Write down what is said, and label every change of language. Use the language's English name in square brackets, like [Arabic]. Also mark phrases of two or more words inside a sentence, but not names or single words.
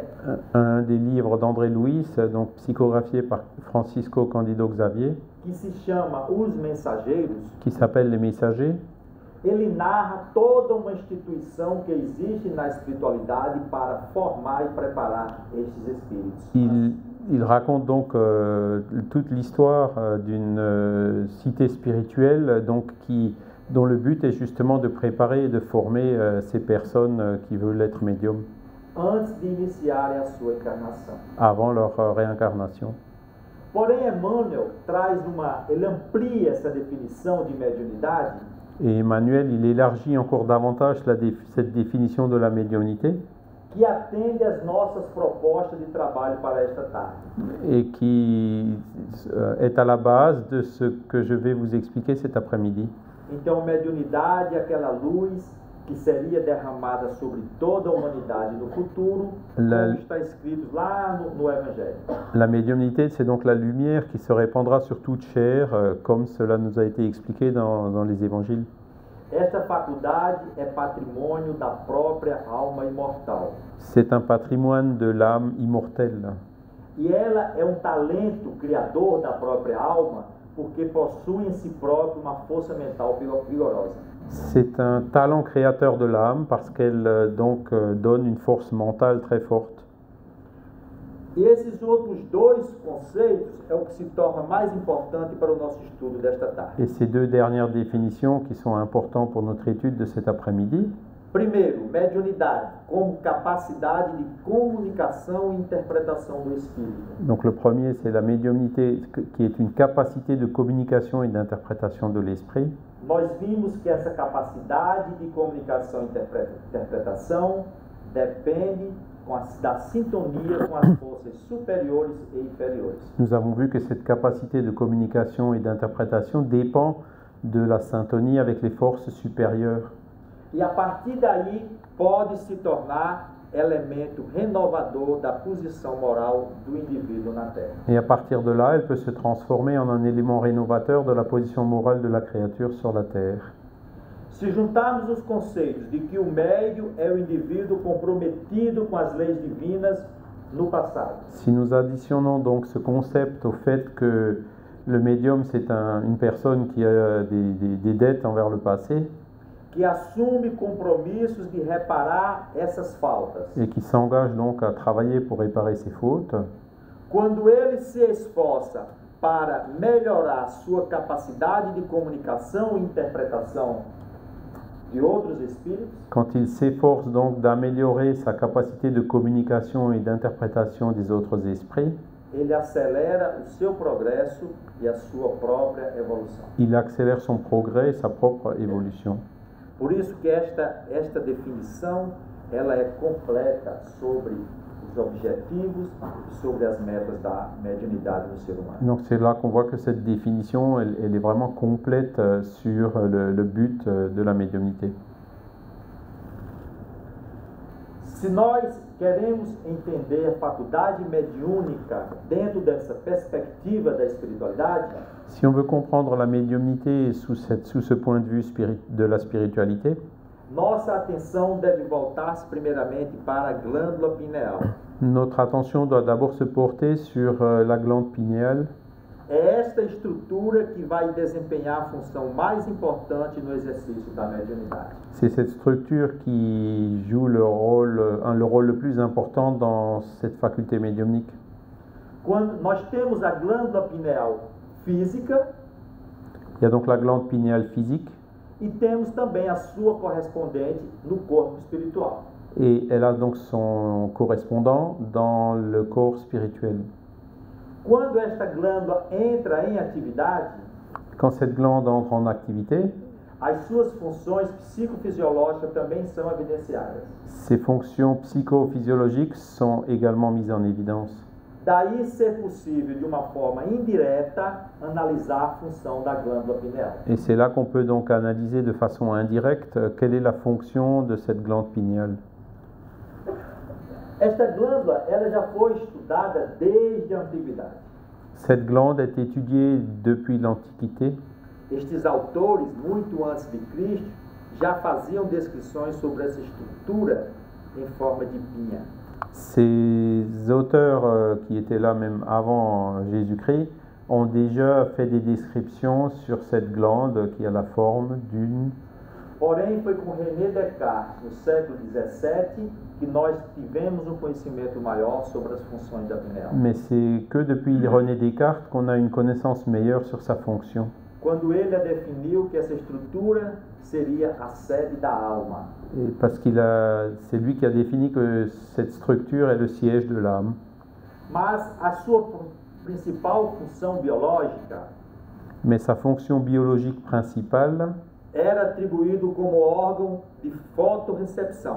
[French] Un des livres d'André Louis, donc psychographié par Francisco Cândido Xavier, [Portuguese] que se chama Os Mensageiros, [French] qui s'appelle Les Messagers, [Portuguese] ele narra toda uma instituição que existe na espiritualidade para formar e preparar estes espíritos. [French] il raconte donc toute l'histoire d'une cité spirituelle donc dont le but est justement de préparer et de former ces personnes qui veulent être médiums [Portuguese] Antes de iniciarem a sua encarnação. [French] avant leur réincarnation. [Portuguese] Porém, Emmanuel ele amplia essa definição de mediunidade [French] Et Emmanuel, il élargit encore davantage cette définition de la médiumnité [Portuguese] que atende às nossas propostas de trabalho para esta tarde. [French] et qui est à la base de ce que je vais vous expliquer cet après-midi. [Portuguese] Então, mediunidade é aquela luz que seria derramada sobre toda a humanidade no futuro, como está escrito lá no Evangelho. [French] La médiumnité, c'est donc la lumière qui se répandra sur toute chair, comme cela nous a été expliqué dans les évangiles. [Portuguese] Esta faculdade é patrimônio da própria alma imortal. [French] C'est un patrimoine de l'âme immortelle. [Portuguese] E ela é talento criador da própria alma, porque possui em si próprio uma força mental vigorosa. [French] C'est un talent créateur de l'âme parce qu'elle donne une force mentale très forte. [Portuguese] E esses outros dois conceitos é o que se torna mais importante para o nosso estudo desta tarde. [French] Et ces deux dernières définitions qui sont importantes pour notre étude de cet après-midi. [Portuguese] Primeiro, mediunidade como capacidade de comunicação e interpretação do espírito. [French] Donc le premier, c'est la médiumnité qui est une capacité de communication et d'interprétation de l'esprit. [Portuguese] Nós vimos que essa capacidade de comunicação e interpretação depende da sintonia com as forças superiores e inferiores. [French] Nous avons vu que cette capacité de communication et d'interprétation dépend de la syntonie avec les forces supérieures. [Portuguese] E a partir daí pode se tornar elemento renovador da posição moral do indivíduo na Terra. [French] Et à partir de là, elle peut se transformer en un élément rénovateur de la position morale de la créature sur la terre. [Portuguese] Se juntarmos os conceitos de que o médium é o indivíduo comprometido com as leis divinas no passado, [French] Si nous additionnons donc ce concept au fait que le médium c'est une personne qui a des dettes envers le passé [Portuguese] que assume compromissos de reparar essas faltas, [French] et qui s'engage donc à travailler pour réparer ses fautes, [Portuguese] quando ele se esforça para melhorar sua capacidade de comunicação e interpretação de outros espíritos, [French] quand il s'efforce donc d'améliorer sa capacité de communication et d'interprétation des autres esprits, [Portuguese] ele acelera o seu progresso e a sua própria evolução. [French] il accélère son progrès et sa propre évolution. [Portuguese] Por isso que esta definição ela é completa sobre os objetivos e sobre as metas da mediunidade do ser humano. [French] Donc c'est là qu'on voit que cette définition, elle est vraiment complète sur le but de la médiumnité. [Portuguese] Se nós queremos entender a faculdade mediúnica dentro dessa perspectiva da espiritualidade, [French] Si on veut comprendre la médiumnité sous ce point de vue de la spiritualité, [Portuguese] nossa atenção deve voltar-se primeiramente para a glândula pineal. [French] notre attention doit d'abord se porter sur la glande pinéale. [Portuguese] É esta estrutura que vai desempenhar a função mais importante no exercício da mediunidade. [French] C'est cette structure qui joue le rôle le plus important dans cette faculté médiumnique. [Portuguese] Quando nós temos a glândula pineal física [French] Il y a donc la glande pinéale physique [Portuguese] e temos também a sua correspondente no corpo espiritual. [French] et elle a donc son correspondant dans le corps spirituel. [Portuguese] Quando esta glândula entra em atividade, [French] Quand cette glande entre en activité, [Portuguese] as suas funções psicofisiológicas também são evidenciadas. [French] ses fonctions psychophysiologiques sont également mises en évidence. [Portuguese] Daí ser possível, de uma forma indireta, analisar a função da glândula pineal. [French] Et c'est là qu'on peut donc analyser de façon indirecte quelle est la fonction de cette glande pinéale. [Portuguese] Esta glândula ela já foi estudada desde a antiguidade. [French] Cette glande est étudiée depuis l'Antiquité. [Portuguese] Estes autores, muito antes de Cristo, já faziam descrições sobre essa estrutura em forma de pinha. [French] Ces auteurs qui étaient là même avant Jésus-Christ ont déjà fait des descriptions sur cette glande qui a la forme d'une. [Portuguese] Porém, foi com René Descartes, no século XVII, que nós tivemos um conhecimento maior sobre as funções da pineal. [French] Mais c'est que depuis René Descartes qu'on a une connaissance meilleure sur sa fonction. [Portuguese] Quando ele a definiu que essa estrutura seria a sede da alma. [French] Et parce c'est lui qui a défini que cette structure est le siège de l'âme. [Portuguese] Mas a sua principal função biológica [French] Mais sa fonction biologique principale, [Portuguese] era atribuído como órgão de fotorrecepção,